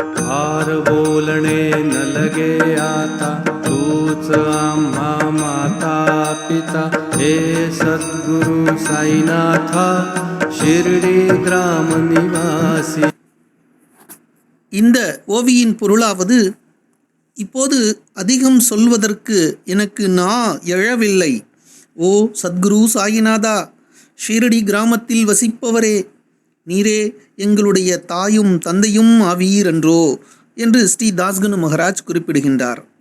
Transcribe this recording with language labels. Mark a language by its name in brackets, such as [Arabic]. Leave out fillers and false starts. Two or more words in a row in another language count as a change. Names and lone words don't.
[Marathi] फार बोलणे न लगे आता, तूच आम्हा माता पिता, हे सद्गुरु साईनाथा, शिर्डी ग्राम निवासी. [Tamil] இந்த ஓவியின் பொருளாவது, இப்போது அதிகம் சொல்வதற்கு எனக்கு நா எழவில்லை. ஓ சத்குரு சாயிநாதா, ஷீரடி கிராமத்தில் வசிப்பவரே, நீரே எங்களுடைய தாயும் தந்தையும் ஆவீர் என்றோ என்று ஸ்ரீ தாஸ்கனு மகராஜ் குறிப்பிடுகின்றார்.